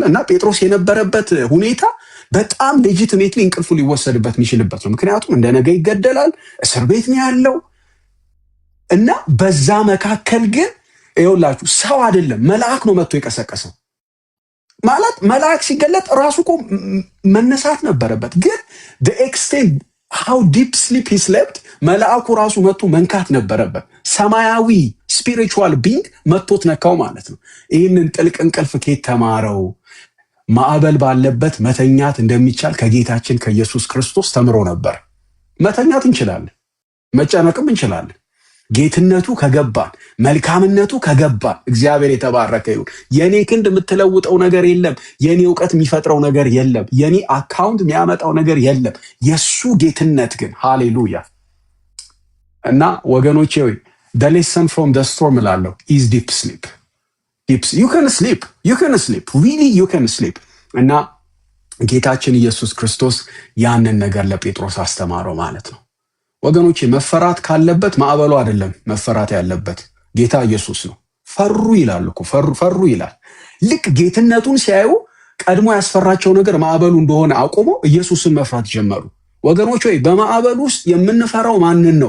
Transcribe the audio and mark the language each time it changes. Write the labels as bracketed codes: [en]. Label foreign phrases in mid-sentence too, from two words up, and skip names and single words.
[am] እና ጴጥሮስ የነበረበት ሁኔታ በጣም ሌጂቲሜትሊ እንቅልፉ ሊወሰድበት የሚችልበት ነው። ምክንያቱም እንደ ነገ ይገደላል፣ እስር ቤት ነው ያለው እና በዛ መካከል ግን ይኸውላችሁ ሰው አይደለም መልአክ ነው መጥቶ የቀሰቀሰው። ማለት መልአክ ሲገለጥ ራሱ እኮ መነሳት ነበረበት። ግን [en] the extent how deep sleep he slept [am] መልአኩ ራሱ መጥቶ መንካት ነበረበት። ሰማያዊ [en] spiritual being [am] መጥቶት ነካው ማለት ነው። ይህንን ጥልቅ እንቅልፍ ከየት ተማረው? ማዕበል ባለበት መተኛት እንደሚቻል ከጌታችን ከኢየሱስ ክርስቶስ ተምሮ ነበር። መተኛት እንችላለን፣ መጨነቅም እንችላለን። ጌትነቱ ከገባን፣ መልካምነቱ ከገባን እግዚአብሔር የተባረከ ይሁን። የኔ ክንድ የምትለውጠው ነገር የለም። የኔ እውቀት የሚፈጥረው ነገር የለም። የኔ አካውንት የሚያመጣው ነገር የለም። የሱ ጌትነት ግን ሃሌሉያ። እና ወገኖቼ ሆይ [en] the lesson from the storm [am] እላለሁ [en] is deep sleep. You can sleep. Really you can sleep. [am] እና ጌታችን ኢየሱስ ክርስቶስ ያንን ነገር ለጴጥሮስ አስተማረው ማለት ነው። ወገኖቼ መፈራት ካለበት ማዕበሉ አይደለም መፈራት ያለበት ጌታ ኢየሱስ ነው። ፈሩ ይላል እኮ ፈሩ ይላል። ልክ ጌትነቱን ሲያዩ ቀድሞ ያስፈራቸው ነገር ማዕበሉ እንደሆነ አቁሞ ኢየሱስን መፍራት ጀመሩ። ወገኖች ሆይ በማዕበሉ ውስጥ የምንፈራው ማንን ነው?